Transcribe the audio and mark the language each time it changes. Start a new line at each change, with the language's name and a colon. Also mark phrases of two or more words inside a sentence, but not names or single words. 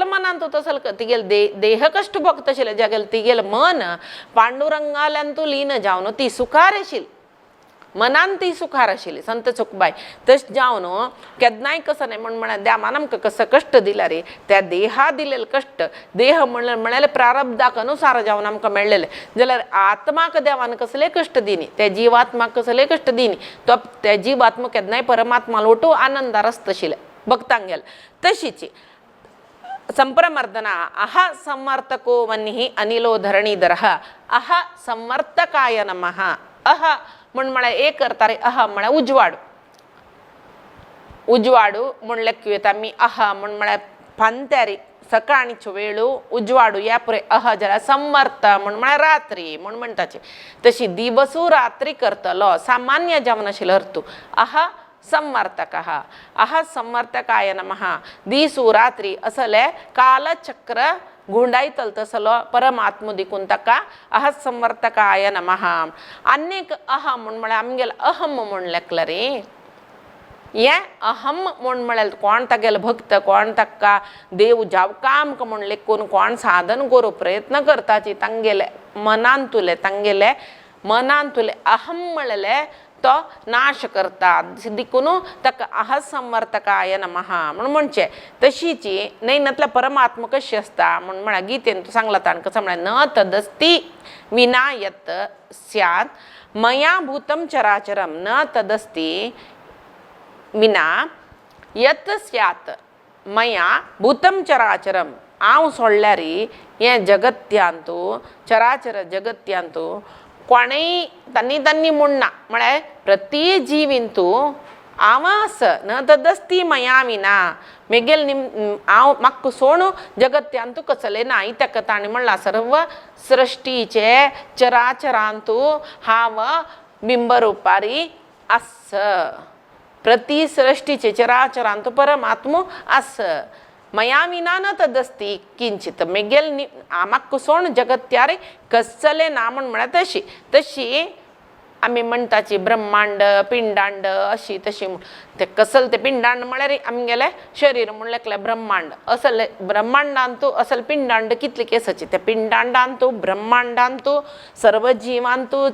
Konkani: मनान तूं तसल तिगेल देह कश्ट भोगता आशिल्ले जागेल तिगेल मन पांडुरंगाल्यान तूं लीन जावन ती सुखार आशिल्ली मनान ती सुखार आशिल्ली संत सखूबाई तश जावन केन्नाय कसं नाही म्हण देवान आमकां कसं कश्ट दिला रे त्या देहा दिलेले कश्ट देह म्हळ्यार प्रारब्धाक अनुसार जावन आमकां मेळलेले जाल्यार आत्माक देवान कसले कश्ट दिनी त्या जिवात्माक कसले कश्ट दिनी तो त्या जिवात्मा केन्नाय परमात्मा लोटू आनंदार आसता आशिल्ले भक्तांक गेल तशीच संप्रमर्दना
Sanskrit: अह समर्थको वन्ही अनिलो धरणीधरः अह समर्थकाय नमः
Konkani: अह म्हण म्हळ्यार एक करतारे अह म्हळ्यार उजवाडू म्हण लेक्की येता आमी अह म्हण म्हळ्यार फांत्यारी सकाळीच्यो वेळो उजवाडू या पुरे अह जाल्यार समर्थ म्हण म्हळ्यार रात्री म्हण म्हणटाचे तशी दिवसू रात्री करतलो सामान्य जावन आशिल्लो अर्थ
Sanskrit: अह समर्थकः अह समर्थकाय नमः
Konkani: दिसू रात्री असले कालचक्र गुंडायतल तसलो परमात्मा दिकून ताका
Sanskrit: अह समर्थकाय नमः
Konkani: अनेक अह म्हण म्हळ्यार आमगेल अहम म्हण लेखला रे ये अहम म्हण म्हळ्यार कोण तागेल भक्त कोण ताका देव जावकाम म्हण लेखून कोण साधन करू प्रयत्न करताची तांगेले मनान तुले अहम म्हळेले तो नाश करता देखून ताका
Sanskrit: अह समर्थकाय नमः
Konkani: म्हणून म्हणचे तशीच नैनातल्या परमात्मा कशी असता म्हण म्हळ्यार गीतेन तूं सांगला ताण कसं म्हळ्यार
Sanskrit: न तदस्ति विना यत् स्यात् मया भूतं चराचरम न तदस्ति विना यत् स्यात् मया भूतं चराचरम
Konkani: हांव सोडल्यार हें जगत्यांतू चराचर जगत्यांतू कोणेय तांणी म्हणना म्हळ्यार प्रती जिवींतू आवास न तदस्ति मया विना मेगेल हांव म्हाका सोण जगत्यांतू कसले ना ताका ताणें म्हणला सर्व सृश्टीचे चराचरांतू हांव बिंबरूपारी आस प्रती सृश्टीचे चराचरांतू परमात्मो आस
Sanskrit: मया विना न तदस्ति किंचित
Konkani: मेगेल म्हाका सोण जगत्यार कसले ना म्हण म्हळ्यार तशी आमी म्हणटाची ब्रह्मांड पिंडांड अशी तशी ते कसल ते पिंडांड म्हळ्यार आमगेले शरीर म्हण लेखलें ब्रह्मांड असल ब्रह्मांडांतू असल पिंडांड कितले केसाचे त्या पिंडांडांतू ब्रह्मांडांतू सर्व जिवांतू